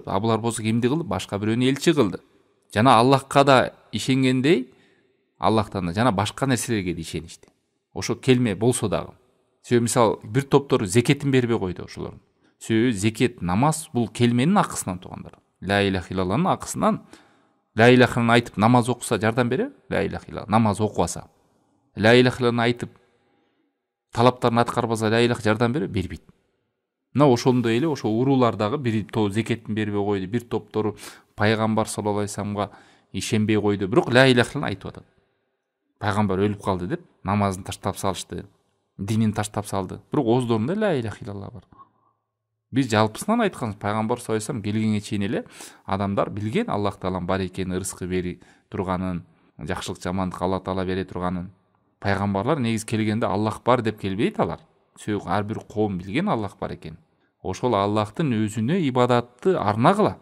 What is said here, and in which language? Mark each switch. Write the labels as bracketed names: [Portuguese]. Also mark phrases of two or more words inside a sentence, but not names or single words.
[Kyrgyz] Булар болсо кимди кылды? Башка бирөөнү элчи кылды. Жана Аллахка да ишенгендей, Аллахтан да жана башка нерселерге да ишеништи. Ошо келме болсо дагы. Себеби мисалы бир топтор зекетин бербей койду ошолордун. Себеби зекет, намаз бул келменин акысынан туугандар. [Arabic] لا إله إلا الله [Kyrgyz] акысынан. [Arabic] لا إله [Kyrgyz] айтып намаз окуса жардам бере? [Arabic] لا إله إلا الله. [Kyrgyz] Намаз окубаса. [Arabic] لا إله [Kyrgyz] айтып талаптарын аткарбаса [Arabic] لا إله [Kyrgyz] жардам бере? Бербейт. Мына ошондой эле ошо уруулардагы бир топ зекетин бербей койду, бир топтору пайгамбар [Arabic] صلى الله عليه وسلم [Kyrgyz] ишенбей койду. Бирок [Arabic] لا إله [Kyrgyz] айтып атат. Пайгамбар өлүп калды деп намазын таштап салышты, динин таштап салды. Бирок ооздорунда [Arabic] لا إله إلا الله [Kyrgyz] бар. Биз жалпысынан айтканбыз, пайгамбар [Arabic] صلى الله عليه وسلم [Kyrgyz] келгенге чейин эле адамдар билген Аллах таалам бар экенин, ырыскы бери турганын, жакшылык жамандык Алла таала бере турганын. Пайгамбарлар негизи келгенде Аллах бар деп келбейт алар. Себеби ар бир коом билген Аллах бар экен. Ошол Аллахтын өзүнө ибадатты арнагыла.